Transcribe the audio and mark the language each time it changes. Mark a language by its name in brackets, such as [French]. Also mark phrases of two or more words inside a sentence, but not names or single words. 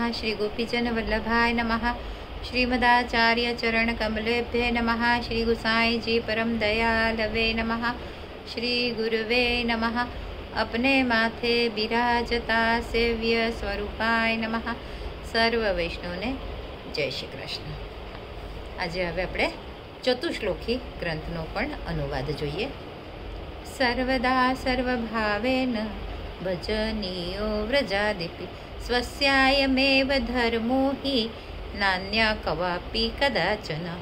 [Sanskrit] श्री गोपीजन वल्लभाय नमः। श्रीमदाचार्य चरण कमलेभ्ये नमः। श्री गुसाई जी परम दयालवे नमः। श्री गुरुवे नमः। [Hindi] अपने माथे बिराजता [Sanskrit] सेव्य स्वरूपाय नमः। [Gujarati] સર્વ વૈષ્ણવને જય શ્રી કૃષ્ણ। આજે હવે આપણે ચતુશ્લોકી ગ્રંથનો પણ અનુવાદ જોઈએ। [Sanskrit] સર્વદા સર્વભાવેન ભજનીયો વ્રજાદિપી સ્વસ્યાયમેવ ધર્મો હિ નાન્યા કવાપી કદાચન।